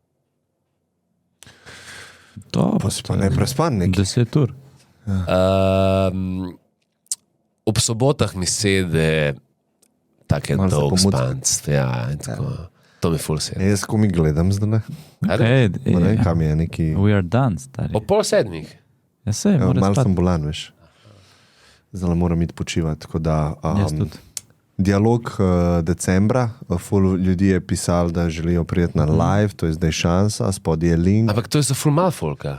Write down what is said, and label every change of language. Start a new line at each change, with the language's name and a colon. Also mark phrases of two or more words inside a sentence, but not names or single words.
Slovenian: Pa si pa ne prespan nekaj. 10 ur. Ob sobotah mi sede take dolg spanc. Ja, in tako. To mi ful sede. Jaz ko mi gledam zdaj. Ne, kam je neki...
English: We are done,
Slovenian: stari. Ob 6:30. Ja, se, mora malo spati. sem bolan, veš. Zdaj moram iti počivati, tako da... Jaz tudi. Dialog decembra, ful ljudi je pisal, da želijo prijeti na live, to je zdaj šansa, spod je link. Ampak to je za ful mal folka.